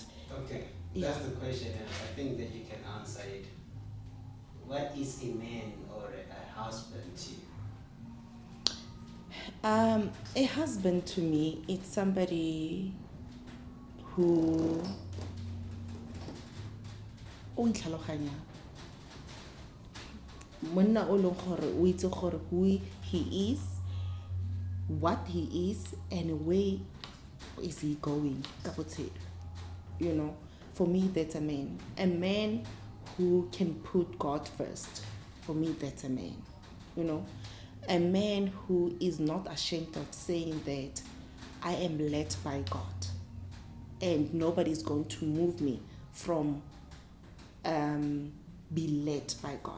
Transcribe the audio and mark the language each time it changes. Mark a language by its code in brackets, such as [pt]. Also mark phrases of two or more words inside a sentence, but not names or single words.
[en] Okay, that's the question, and I think that you can answer it. What is a man or a husband to you? [tn] A husband to me, it's somebody who o itlhaloganya. Monna o leng gore o itse gore [en] who he is, what he is, and where is he going? You know, for me, that's a man. A man who can put God first. For me, that's a man. You know, a man who is not ashamed of saying that I am led by God, and nobody's going to move me from be led by God.